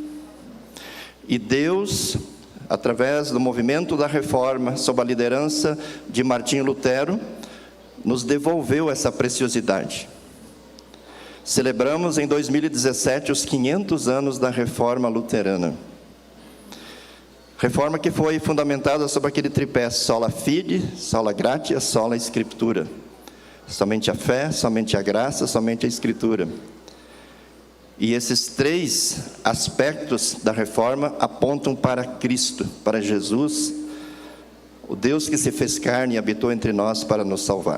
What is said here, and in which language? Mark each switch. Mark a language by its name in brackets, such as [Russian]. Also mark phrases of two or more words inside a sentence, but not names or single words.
[Portuguese] E Deus, através do movimento da reforma, sob a liderança de Martinho Lutero, nos devolveu essa preciosidade. Celebramos em 2017 os 500 anos da reforma luterana. Reforma que foi fundamentada sobre aquele tripé: [Latin] sola fide, sola gratia, sola scriptura. [Portuguese] Somente a fé, somente a graça, somente a Escritura. E esses 3 aspectos da reforma apontam para Cristo, para Jesus, o Deus que se fez carne e habitou entre nós para nos salvar.